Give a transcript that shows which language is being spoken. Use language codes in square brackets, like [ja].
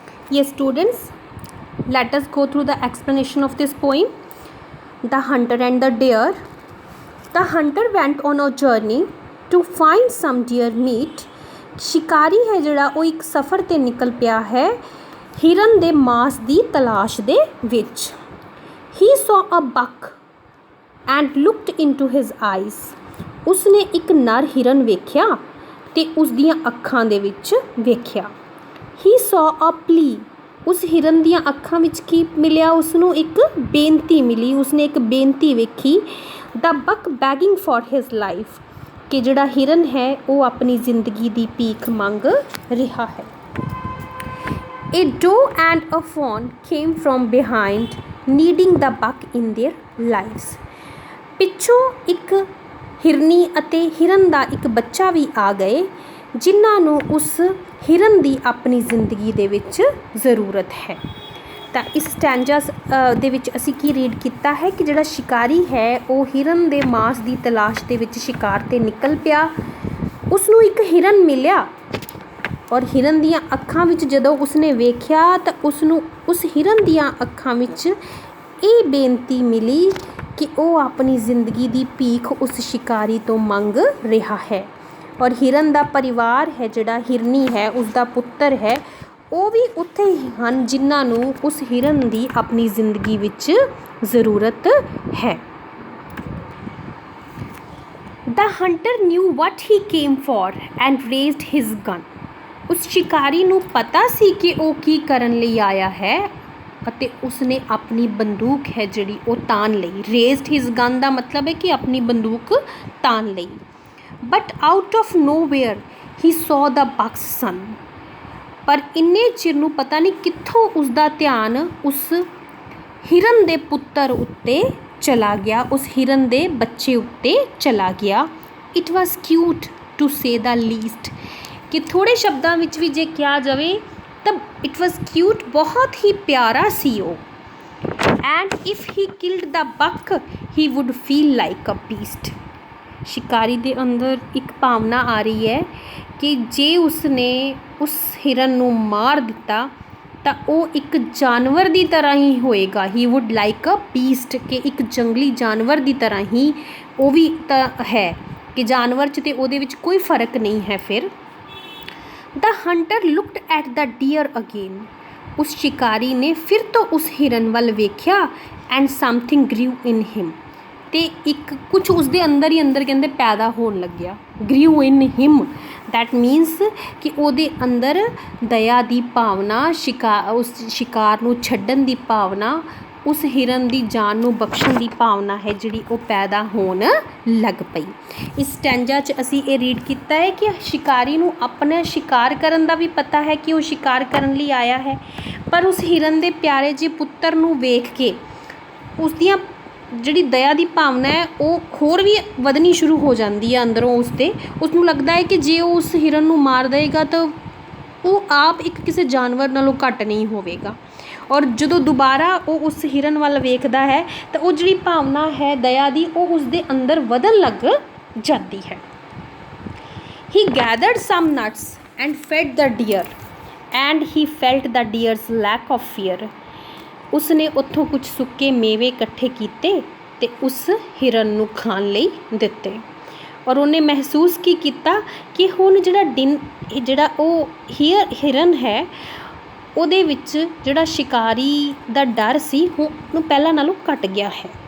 [en] Yes, students, let us go through the explanation of this poem. The Hunter and the Deer. The hunter went on a journey to find some deer meat. [pa] शिकारी है ਜਿਹੜਾ ਉਹ ਇੱਕ ਸਫ਼ਰ 'ਤੇ ਨਿਕਲ ਪਿਆ ਹੈ ਹਿਰਨ ਦੇ ਮਾंस ਦੀ ਤਲਾਸ਼ ਦੇ ਵਿੱਚ. [en] He saw a buck and looked into his eyes. [pa] ਉਸਨੇ ਇੱਕ ਨਰ ਹਿਰਨ ਵੇਖਿਆ ਤੇ ਉਸ ਦੀਆਂ ਅੱਖਾਂ ਦੇ ਵਿੱਚ ਵੇਖਿਆ. [en] He saw a plea. [pa] ਉਸ ਹਿਰਨ ਦੀਆਂ ਅੱਖਾਂ ਵਿੱਚ ਕੀ ਮਿਲਿਆ ਉਸਨੂੰ? ਇੱਕ ਬੇਨਤੀ ਮਿਲੀ. ਉਸਨੇ ਇੱਕ ਬੇਨਤੀ ਵੇਖੀ. [en] The buck begging for his life. [pa] ਕਿ ਜਿਹੜਾ ਹਿਰਨ ਹੈ ਉਹ ਆਪਣੀ ਜ਼ਿੰਦਗੀ ਦੀ ਭੀਖ ਮੰਗ ਰਿਹਾ ਹੈ. [en] A doe and a fawn came from behind, needing the buck in their lives. [pa] ਪਿੱਛੋਂ ਇੱਕ ਹਿਰਨੀ ਅਤੇ ਹਿਰਨ ਦਾ ਇੱਕ ਬੱਚਾ ਵੀ ਆ ਗਏ ਜਿਨ੍ਹਾਂ ਨੂੰ ਉਸ ਹਿਰਨ ਦੀ ਆਪਣੀ ਜ਼ਿੰਦਗੀ ਦੇ ਵਿੱਚ ਜ਼ਰੂਰਤ ਹੈ. ਤਾਂ ਇਸ ਸਟੈਂਜਾ ਦੇ ਵਿੱਚ ਅਸੀਂ ਕੀ ਰੀਡ ਕੀਤਾ ਹੈ ਕਿ ਜਿਹੜਾ ਸ਼ਿਕਾਰੀ ਹੈ ਉਹ ਹਿਰਨ ਦੇ ਮਾंस ਦੀ ਤਲਾਸ਼ ਦੇ ਵਿੱਚ ਸ਼ਿਕਾਰ 'ਤੇ ਨਿਕਲ ਪਿਆ. ਉਸਨੂੰ ਇੱਕ ਹਿਰਨ ਮਿਲਿਆ ਔਰ ਹਿਰਨ ਦੀਆਂ ਅੱਖਾਂ ਵਿੱਚ ਜਦੋਂ ਉਸਨੇ ਵੇਖਿਆ ਤਾਂ ਉਸਨੂੰ ਉਸ ਹਿਰਨ ਦੀਆਂ ਅੱਖਾਂ ਵਿੱਚ ਇਹ ਬੇਨਤੀ ਮਿਲੀ ਕਿ ਉਹ ਆਪਣੀ ਜ਼ਿੰਦਗੀ ਦੀ ਭੀਖ ਉਸ ਸ਼ਿਕਾਰੀ ਤੋਂ ਮੰਗ ਰਿਹਾ ਹੈ. ਔਰ ਹਿਰਨ ਦਾ ਪਰਿਵਾਰ ਹੈ ਜਿਹੜਾ ਹਿਰਨੀ ਹੈ ਉਸਦਾ ਪੁੱਤਰ ਹੈ ਉਹ ਵੀ ਉੱਥੇ ਹੀ ਹਨ ਜਿਨ੍ਹਾਂ ਨੂੰ ਉਸ ਹਿਰਨ ਦੀ ਆਪਣੀ ਜ਼ਿੰਦਗੀ ਵਿੱਚ ਜ਼ਰੂਰਤ ਹੈ. [en] The hunter knew what he came for and raised his gun. [pa] ਉਸ ਸ਼ਿਕਾਰੀ ਨੂੰ ਪਤਾ ਸੀ ਕਿ ਉਹ ਕੀ ਕਰਨ ਲਈ ਆਇਆ ਹੈ ਅਤੇ ਉਸਨੇ ਆਪਣੀ ਬੰਦੂਕ ਹੈ ਜਿਹੜੀ ਉਹ ਤਾਣ ਲਈ. [en] raised his gun [pa] ਦਾ ਮਤਲਬ ਹੈ ਕਿ ਆਪਣੀ ਬੰਦੂਕ ਤਾਣ ਲਈ. [en] But out of nowhere he saw the bucks ਸਨ. [pa] ਪਰ ਇੰਨੇ ਚਿਰ ਨੂੰ ਪਤਾ ਨਹੀਂ ਕਿੱਥੋਂ ਉਸਦਾ ਧਿਆਨ ਉਸ ਹਿਰਨ ਦੇ ਪੁੱਤਰ ਉੱਤੇ ਚਲਾ ਗਿਆ, ਉਸ ਹਿਰਨ ਦੇ ਬੱਚੇ ਉੱਤੇ ਚਲਾ ਗਿਆ. [en] It was cute to say the least. [pa] ਕਿ ਥੋੜ੍ਹੇ ਸ਼ਬਦਾਂ ਵਿੱਚ ਵੀ ਜੇ ਕਿਹਾ ਜਾਵੇ ਤਾਂ [en] it was cute, [pa] ਬਹੁਤ ਹੀ ਪਿਆਰਾ ਸੀ ਉਹ. [en] And if he killed the buck he would feel like a beast. [pa] ਸ਼ਿਕਾਰੀ ਦੇ ਅੰਦਰ ਇੱਕ ਭਾਵਨਾ ਆ ਰਹੀ ਹੈ ਕਿ ਜੇ ਉਸਨੇ ਉਸ ਹਿਰਨ ਨੂੰ ਮਾਰ ਦਿੱਤਾ ਤਾਂ ਉਹ ਇੱਕ ਜਾਨਵਰ ਦੀ ਤਰ੍ਹਾਂ ਹੀ ਹੋਏਗਾ. [en] he would like a beast [pa] ਕਿ ਇੱਕ ਜੰਗਲੀ ਜਾਨਵਰ ਦੀ ਤਰ੍ਹਾਂ ਹੀ ਉਹ ਵੀ ਤਾਂ ਹੈ ਕਿ ਜਾਨਵਰ 'ਚ ਅਤੇ ਉਹਦੇ ਵਿੱਚ ਕੋਈ ਫਰਕ ਨਹੀਂ ਹੈ. ਫਿਰ [en] The hunter looked at the deer again. [pa] ਉਸ ਸ਼ਿਕਾਰੀ ਨੇ ਫਿਰ ਤੋਂ ਉਸ ਹਿਰਨ ਵੱਲ ਵੇਖਿਆ [en] and something grew in him. [pa] ਅਤੇ ਇੱਕ ਕੁਛ ਉਸਦੇ ਅੰਦਰ ਹੀ ਅੰਦਰ ਕਹਿੰਦੇ ਪੈਦਾ ਹੋਣ ਲੱਗਿਆ. [en] grew in him that means [pa] ਕਿ ਉਹਦੇ ਅੰਦਰ ਦਇਆ ਦੀ ਭਾਵਨਾ, ਉਸ ਸ਼ਿਕਾਰ ਨੂੰ ਛੱਡਣ ਦੀ ਭਾਵਨਾ, ਉਸ ਹਿਰਨ ਦੀ ਜਾਨ ਨੂੰ ਬਖਸ਼ਣ ਦੀ ਭਾਵਨਾ ਹੈ ਜਿਹੜੀ ਉਹ ਪੈਦਾ ਹੋਣ ਲੱਗ ਪਈ. ਇਸ ਸਟੈਂਜਾ 'ਚ ਅਸੀਂ ਇਹ ਰੀਡ ਕੀਤਾ ਹੈ ਕਿ ਸ਼ਿਕਾਰੀ ਨੂੰ ਆਪਣਾ ਸ਼ਿਕਾਰ ਕਰਨ ਦਾ ਵੀ ਪਤਾ ਹੈ ਕਿ ਉਹ ਸ਼ਿਕਾਰ ਕਰਨ ਲਈ ਆਇਆ ਹੈ, ਪਰ ਉਸ ਹਿਰਨ ਦੇ ਪਿਆਰੇ ਜਿਹੇ ਪੁੱਤਰ ਨੂੰ ਵੇਖ ਕੇ ਉਸ ਦੀਆਂ ਜਿਹੜੀ ਦਇਆ ਦੀ ਭਾਵਨਾ ਹੈ ਉਹ ਹੋਰ ਵੀ ਵਧਣੀ ਸ਼ੁਰੂ ਹੋ ਜਾਂਦੀ ਹੈ ਅੰਦਰੋਂ ਉਸਨੂੰ ਲੱਗਦਾ ਹੈ ਕਿ ਜੇ ਉਹ ਉਸ ਹਿਰਨ ਨੂੰ ਮਾਰ ਦੇਵੇਗਾ ਤਾਂ ਉਹ ਆਪ ਇੱਕ ਕਿਸੇ ਜਾਨਵਰ ਨਾਲੋਂ ਘੱਟ ਨਹੀਂ ਹੋਵੇਗਾ. ਔਰ ਜਦੋਂ ਦੁਬਾਰਾ ਉਹ ਉਸ ਹਿਰਨ ਵੱਲ ਵੇਖਦਾ ਹੈ ਤਾਂ ਉਹ ਜਿਹੜੀ ਭਾਵਨਾ ਹੈ ਦਇਆ ਦੀ ਉਹ ਉਸਦੇ ਅੰਦਰ ਵਧਣ ਲੱਗ ਜਾਂਦੀ ਹੈ. [en] He gathered some nuts and fed the deer and he felt the deer's lack of fear. [pa] ਉਸਨੇ ਉੱਥੋਂ ਕੁਝ ਸੁੱਕੇ ਮੇਵੇ ਇਕੱਠੇ ਕੀਤੇ ਅਤੇ ਉਸ ਹਿਰਨ ਨੂੰ ਖਾਣ ਲਈ ਦਿੱਤੇ. ਔਰ ਉਹਨੇ ਮਹਿਸੂਸ ਕੀ ਕੀਤਾ ਕਿ ਹੁਣ ਜਿਹੜਾ ਉਹ ਹਿਰਨ ਹੈ ਉਹਦੇ ਵਿੱਚ ਜਿਹੜਾ ਸ਼ਿਕਾਰੀ ਦਾ ਡਰ ਸੀ ਉਹਨੂੰ ਪਹਿਲਾਂ ਨਾਲੋਂ ਘੱਟ ਗਿਆ ਹੈ.